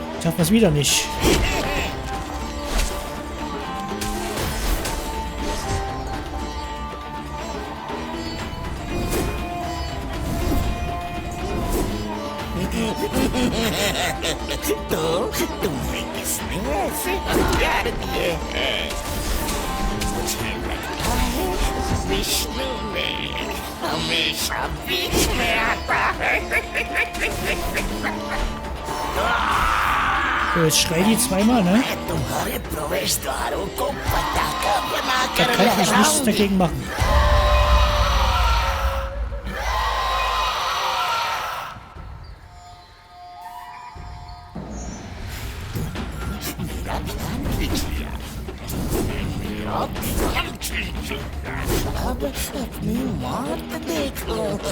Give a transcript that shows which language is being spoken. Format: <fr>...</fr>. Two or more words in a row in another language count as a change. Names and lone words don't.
<de>schaffen wir es wieder nicht.</de> <hi>तो तुम्हें किसने ऐसे प्यार दिए हैं? मुझे लगता है विष्णु ने हमेशा बीच में आता है।</hi> <de>So, jetzt schrei die zweimal, ne?</de> <hi>मैं तुम्हारे प्रवेश द्वारों को पटाखा</hi> <de>Da</de> <hi>बनाकर</hi> <de>kann ich nichts</de> <hi>लहराऊंगी।</hi> <de>dagegen machen.</de> <hi>मेरा ध्यान खींचिए, मेरा ध्यान खींचिए। अब अपनी मौत देखो।</hi>